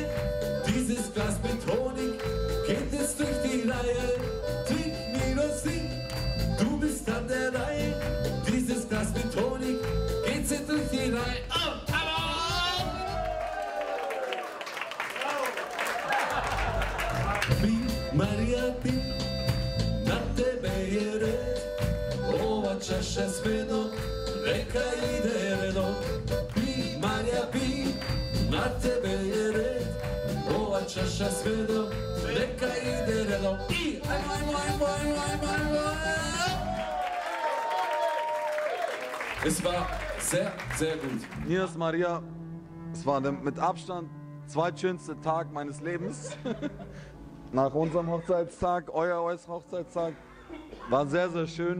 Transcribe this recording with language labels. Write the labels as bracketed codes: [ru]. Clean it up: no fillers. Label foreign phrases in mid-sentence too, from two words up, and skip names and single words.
[de] Dieses Glas mit Honig geht es durch die Reihe. Trink, Ninos, trink. Du bist an der Reihe. Dieses Glas mit Honig geht es durch die Reihe. [bs] Oh, Maria pi, na tebe je red. Ova čaša s medom, neka ide redom. Pi, Maria pi, na tebe je red. Ova čaša s medom, neka ide redom. I, ajmo, ajmo, ajmo, ajmo, ajmo, ajmo. [de] Es war sehr, sehr gut. Ninos, Maria, es war der mit Abstand zweitschönste Tag meines Lebens. Nach unserem Hochzeitstag, euer Hochzeitstag, war sehr, sehr schön.